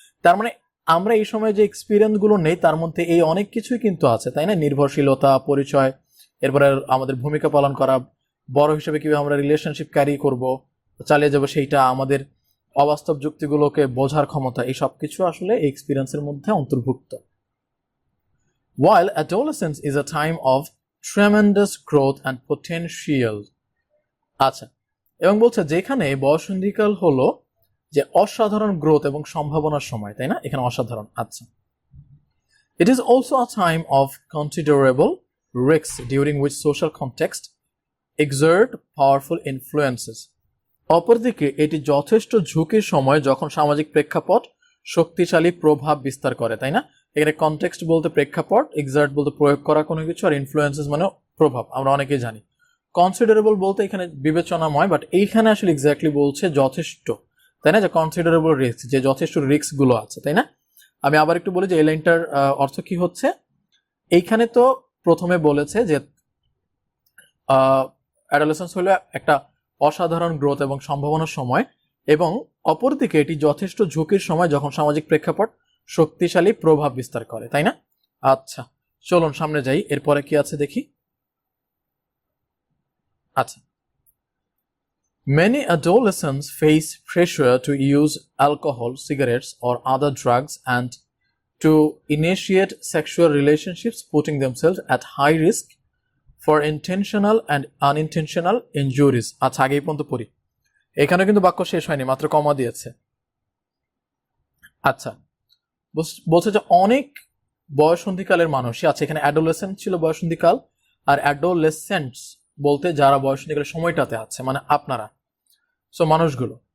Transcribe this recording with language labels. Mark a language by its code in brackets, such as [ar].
[bn] তার মানে আমরা এই সময় যে এক্সপিরিয়েন্স গুলো নেই তার মধ্যে এই অনেক কিছুই কিন্তু আছে, তাই না? নির্ভরশীলতা, পরিচয়, এরপরে আমাদের ভূমিকা পালন করা, বড় হিসেবে কিভাবে আমরা রিলেশনশিপ ক্যারি করব, চালিয়ে যাবো, সেইটা, আমাদের অবাস্তব যুক্তিগুলোকে বোঝার ক্ষমতা, এই সব কিছু আসলে এই এক্সপিরিয়েন্সের মধ্যে অন্তর্ভুক্ত। [en] While adolescence is a time of tremendous growth and potential. [bn] আচ্ছা, এবং বলছে যেখানে বয়ঃসন্ধিকাল হলো যে অসাধারণ গ্রোথ এবং সম্ভাবনার সময়, তাই না? এখানে অসাধারণ। [en] আচ্ছা, it is also a time of considerable risks during which social context exert powerful influences. [bn] অপরদিকে এটি যথেষ্ট ঝুঁকির সময় যখন সামাজিক প্রেক্ষাপট শক্তিশালী প্রভাব বিস্তার করে, তাই না? এখানে কনটেক্সট বলতে প্রেক্ষাপট, এক্সার্ট বলতে প্রয়োগ করা কোনো কিছু, আর ইনফ্লুয়েন্সেস মানে প্রভাব, আমরা অনেকেই জানি। কনসিডারেবল বলতে এখানে বিবেচনাময়, বাট এইখানে আসলে এক্স্যাক্টলি বলছে যথেষ্ট, তাই না? যে কনসিডারেবল রিস্ক, যে যথেষ্ট রিস্ক গুলো আছে, তাই না? আমি আবার একটু বলি যে এই লাইনটার অর্থ কি হচ্ছে। এইখানে তো প্রথমে বলেছে যে অ্যাডোলেসেন্স হলো একটা অসাধারণ গ্রোথ এবং সম্ভাবনার সময়, এবং অপরদিকে এটি যথেষ্ট ঝুঁকির সময় যখন সামাজিক প্রেক্ষাপট শক্তিশালী প্রভাব বিস্তার করে, তাই না? আচ্ছা, চলুন সামনে যাই, এরপরে কি আছে দেখি। [en] আচ্ছা, many adolescents face pressure to use alcohol, cigarettes, or other drugs and to initiate sexual relationships, putting themselves at high risk for intentional and unintentional injuries. [bn] আচ্ছা, আগেই পর্যন্ত পড়ি, এখানে কিন্তু বাক্য শেষ হয়নি, মাত্র কমা দিয়েছে। আচ্ছা, বলছে যে অনেক বয়সন্ধিকালের মানুষই আছে, এখানে অ্যাডোলেসেন্ট ছিল বয়সন্ধিকাল, আর অ্যাডোলেসেন্টস বলতে যারা বয়সন্ধিকালের সময়টাতে আছে, মানে আপনারা, সো মানুষগুলো।